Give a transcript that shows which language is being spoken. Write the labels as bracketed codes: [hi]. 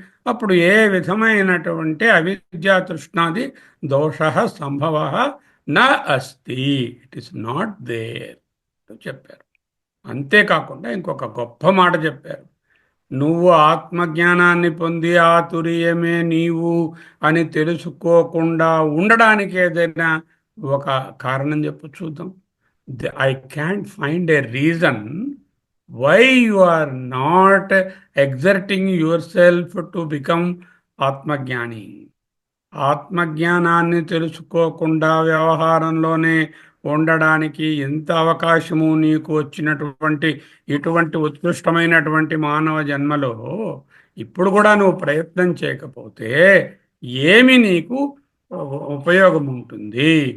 [te] అప్పుడు ఏ విధమైనటువంటి అవిద్యా తృష్ణాది దోష సంభవ నా అస్తి, [en] it is not there [te] చెప్పారు. అంతేకాకుండా ఇంకొక గొప్ప మాట చెప్పారు. నువ్వు ఆత్మజ్ఞానాన్ని పొంది ఆ తురియమే నీవు అని తెలుసుకోకుండా ఉండడానికి ఏదైనా ఒక కారణం చెప్పు చూద్దాం. [en] I can't find a reason why you are not exerting yourself to become ఆత్మజ్ఞాని. [te] ఆత్మజ్ఞానాన్ని తెలుసుకోకుండా వ్యవహారంలోనే ఉండడానికి ఎంత అవకాశము నీకు వచ్చినటువంటి ఇటువంటి ఉత్కృష్టమైనటువంటి మానవ జన్మలో ఇప్పుడు కూడా నువ్వు ప్రయత్నం చేయకపోతే ఏమి నీకు ఉపయోగం ఉంటుంది?